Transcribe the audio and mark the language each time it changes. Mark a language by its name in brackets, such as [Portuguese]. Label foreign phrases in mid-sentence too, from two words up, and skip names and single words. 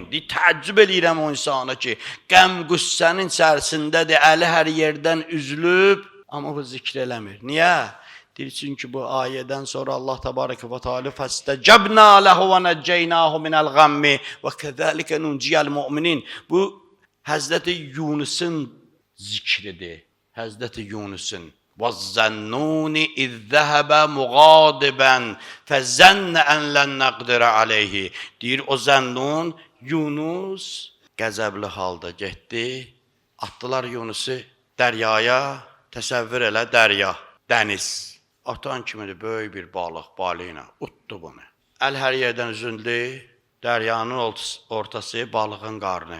[Azerbaijani] Təəccüb eləyirəm o insana ki, qəm qüssənin içərisindədir, əli hər yerdən üzülüb, amma bu zikr eləmir. Niyə? Deyir, çünki bu ayədən sonra [Arabic] الله تبارك وتعالى فاستجبنا له ونجيناه من الغم وكذلك ننجي المؤمنين. [Azerbaijani] Bu Həzrəti Yunusun zikridir. Həzrəti Yunusun. [Arabic] وَالزَّنُّونِ اِذْ ذَهَبَ مُغَادِبًا فَزَنَّ اَنْ لَنْ نَقْدِرَ عَلَيْهِ. [Azerbaijani] Deyir, o Zənnun, Yunus qəzəbli halda getdi. Atdılar Yunusu dəryaya, təsəvvür elə dərya, dəniz. Atan kimidir, böyük bir balıq, balina, utdu bunu. Əl hər yerdən üzüldü, dəryanın ortası balığın qarnı.